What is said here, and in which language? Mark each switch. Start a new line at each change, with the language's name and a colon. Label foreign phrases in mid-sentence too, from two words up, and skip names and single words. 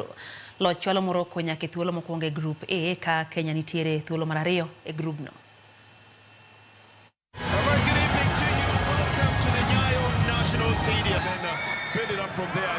Luo (Kenya and Tanzania): Loch chwalo Morocco nyaka e thuolo mokwongo e Group A ka Kenya nitiere thuolo mar 2 e group no.
English: Good evening to you and welcome to the Nyayo National Stadium and build it up from there.